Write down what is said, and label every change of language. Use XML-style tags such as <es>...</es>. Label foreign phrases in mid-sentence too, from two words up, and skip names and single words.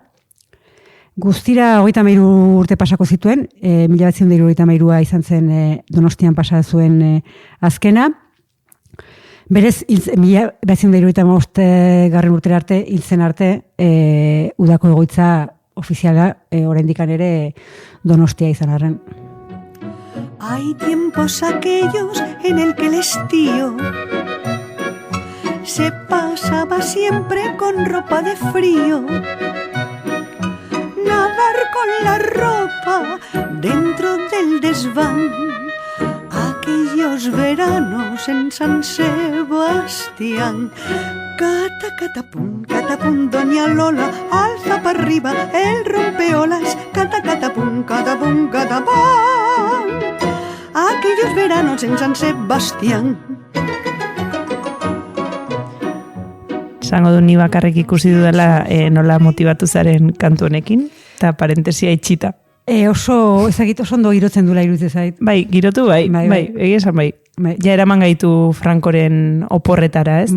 <eu>Guztira 33 urte pasako zituen, 1973a izan zen Donostian pasa zuen azkena. Berez, 1975 garren urtera arte, hiltzen arte, udako egoitza ofiziala, oraindikan ere Donostia izan arren.</eu> <es>Hay tiempos aquellos en el que el estío se pasaba siempre con ropa de frío. Nadar con la ropa dentro del desván. Aquellos veranos en San Sebastián. Catapum, doña Lola, alza para arriba el rompeolas. Catapum, catapum. Aquellos veranos en San Sebastián.</es> <eu>Zango du ni bakarrik ikusi dudala nola motibatu zaren kantu honekin, eta parentesia itxita. Oso ondo girotzen dula iruditzen zait. Bai, girotu bai, egia esan bai. Ja eraman gaitu Frankoren oporretara, ez?</eu>